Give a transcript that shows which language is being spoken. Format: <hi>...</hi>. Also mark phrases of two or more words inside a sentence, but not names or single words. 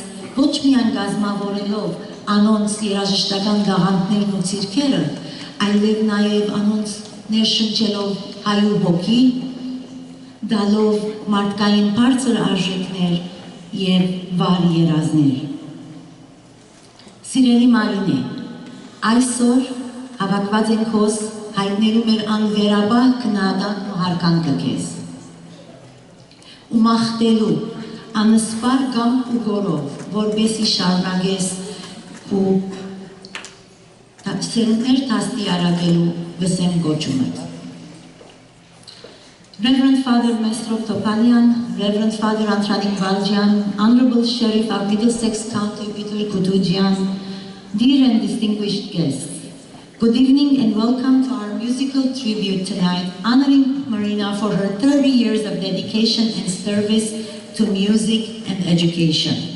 <hy>ոչ միայն կազմավորելով անոնց երաժշտական դաղանդներն ու ցիրքերը, այլև նաև անոնց ներշնչելով հայու հոգի, դալով մարդկային բարձր արժեքներ եւ վառ երազներ։ Սիրելի Մարինե, այսօր հավաքված ենք հոս հայտնելու մեր անվերապահ քննադատն ու հարգանքը քեզ։ Ու մաղթելու անսպար կամ ու գորով, որպեսզի շարունակես ու սերունդներ դաստիարակելու վսեմ գոչումդ։</hy> <en>Reverend Father Mestrov Topanian, Reverend Father Antranik Valjan, Honorable Sheriff of Middlesex County Peter Kutujian, dear and distinguished guests, good evening and welcome to our musical tribute tonight, honoring Marina for her 30 years of dedication and service to music and education.</en>